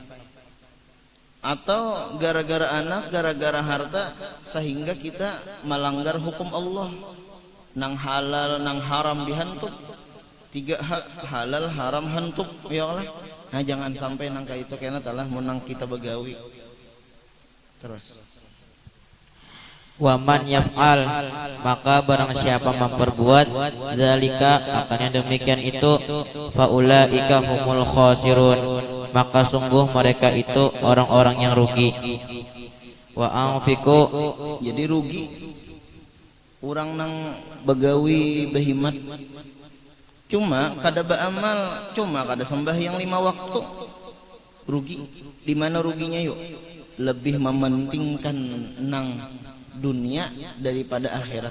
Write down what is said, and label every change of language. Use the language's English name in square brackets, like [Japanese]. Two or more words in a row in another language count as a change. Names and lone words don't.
[Indonesian] Atau gara-gara anak, gara-gara harta sehingga kita melanggar hukum Allah. [Banjar] Nang halal, nang haram dihantuk. 3 halal haram hantuk [Arabic] يا الله. [Banjar] Nah jangan sampai nangka itu karena telah menang kita begawi. [Indonesian] Terus [Arabic] ومن يفعل [Indonesian] maka barang siapa memperbuat zalika akan yang demikian itu [Arabic] فأولئك هم الخاسرون [Indonesian] maka sungguh mereka itu orang-orang yang rugi. [Arabic] وأنفقوا [Banjar] jadi rugi orang nang begawi behimat cuma kada beramal, cuma kada sembahyang 5 waktu. [Indonesian] Rugi. Di mana ruginya yuk? Lebih mementingkan nang dunia daripada akhirat.